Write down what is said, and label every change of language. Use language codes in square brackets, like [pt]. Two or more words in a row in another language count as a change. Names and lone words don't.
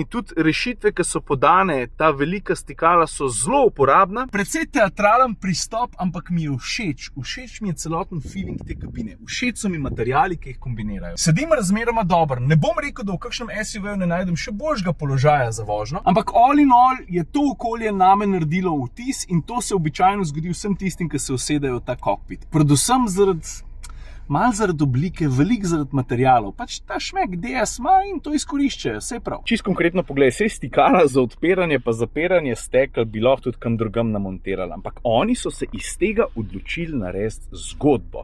[sl] Tudi rešitve, ki so podane, ta velika stikala so zelo uporabna. Precej teatralen pristop, ampak mi je všeč. Všeč mi je celoten feeling te kabine. Všeč so mi materiali, ki jih kombinirajo. Sedim razmeroma dobro. Ne bom rekel, da v kakšnem SUV-ju ne najdem še boljšega položaja za vožnjo, ampak [en] all in all [sl] je to okolje name naredilo vtis in to se običajno zgodi vsem tistim, ki se usedejo v ta kokpit. Predvsem malo zaradi oblike, veliko zaradi materialov. Pač ta šmek DS ima in to izkoriščajo, vse prav. Čisto konkretno poglej, saj stikala za odpiranje pa zapiranje stekel bi lahko tudi kam drugam namontirali, ampak oni so se iz tega odločili narediti zgodbo.